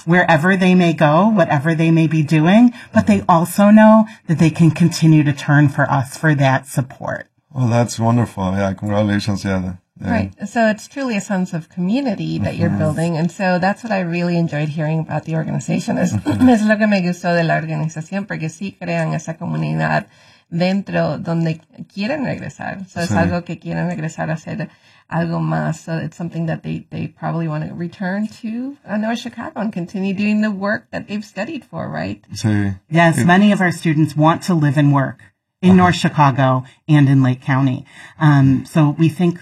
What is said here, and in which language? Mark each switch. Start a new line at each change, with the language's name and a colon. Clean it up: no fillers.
English: wherever they may go, whatever they may be doing, but they also know that they can continue to turn for us for that support. Well, that's wonderful. Yeah, congratulations, yeah. Yeah. Right. So it's truly a sense of community that mm-hmm. you're building. And so that's what I really enjoyed hearing about the organization.
Spanish: Es lo que me gustó de la organización, porque sí crean esa comunidad dentro donde quieren regresar. So sí. es algo que quieren regresar a hacer algo más.
English: So it's something that they probably want to return to North Chicago and continue doing the work that they've studied for, right?
Spanish: Sí.
English: Yes, many of our students want to live and work in uh-huh. North Chicago and in Lake County. So we think that